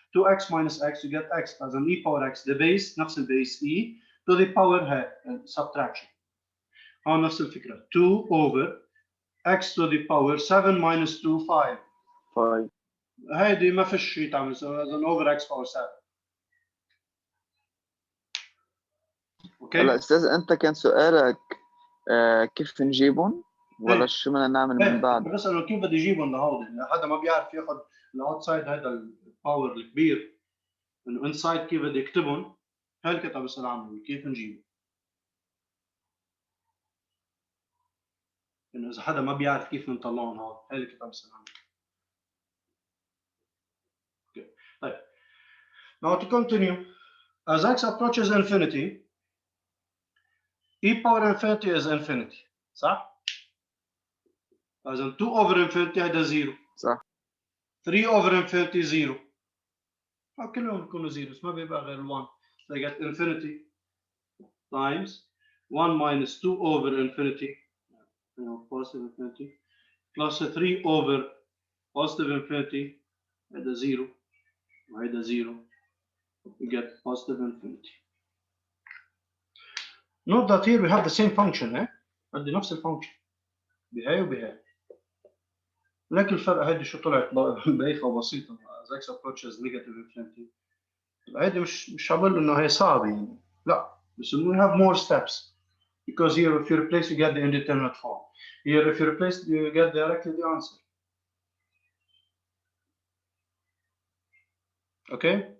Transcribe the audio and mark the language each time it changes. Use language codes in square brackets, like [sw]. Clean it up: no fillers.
[en] 2x minus x, you get x as an e power x. The base, نفس البيس e to the power subtraction. [ar] هون نفس الفكرة. 2 over x to the power 7 minus 2, 5. 5. هيدي ما فيش شيء تعمل as an over x power 7. اوكي؟ هلا استاذ انت كان سؤالك كيف نجيبهم ولا شو بدنا نعمل من بعد؟ بس انه كيف بدي اجيبهم لهودي؟ حدا ما بيعرف ياخذ الاوتسايد هذا الباور الكبير انه انسايد كيف بدي اكتبهم. هاي اللي كنت عم بسال عنه كيف نجيبه. انه اذا حدا ما بيعرف كيف نطلعهم هون هاي اللي كنت عم بسال عنه. اوكي طيب. [en] Now to continue, as x approaches infinity, e power infinity is infinity. صح؟ as in 2 over infinity هذا 0. [ar] صح. [en] 3 over infinity 0. [ar] كلهم بيكونوا 0 ما بيبقى غير 1. [en] So I get infinity times 1 minus 2 over infinity, positive infinity, plus 3 over positive infinity, هذا 0 وهذا 0. We get positive infinity. Note that here we have the same function. [ar] عندي نفس الفانكشن بهاي وبهاي. لكن الفرق هيدي شو طلعت بايخه وبسيطه as x approaches negative infinity. [en] هيدي مش هقول انه هي صعبه يعني لا بس we have more steps because here if you replace you get the indeterminate form. Here if you replace you get directly the answer. Okay?